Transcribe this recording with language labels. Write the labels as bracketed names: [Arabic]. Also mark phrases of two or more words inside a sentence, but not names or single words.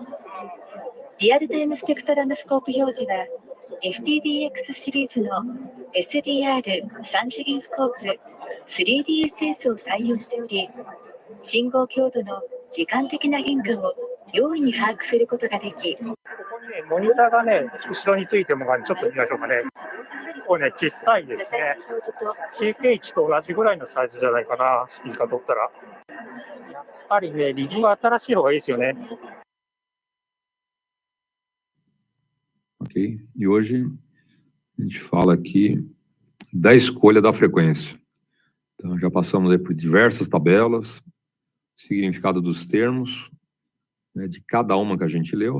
[Japanese] リアルタイムスペクトラムスコープ表示はFTDX シリーズの SDR3 次元スコープ 3DSS を採用しており、信号強度の時間的な変化を容易に把握することができ、ここにね、モニターがね、後ろについてるのがちょっと見ましょうかね。結構ね、小さいですね。CK1 と同じぐらいのサイズじゃないかな、スピーカー取ったら。やっぱりね、リズムは新しい方がいいですよね。 [Portuguese] Ok? E hoje a gente fala aqui da escolha da frequência. Então, já passamos aí por diversas tabelas, significado dos termos, né, de cada uma que a gente leu.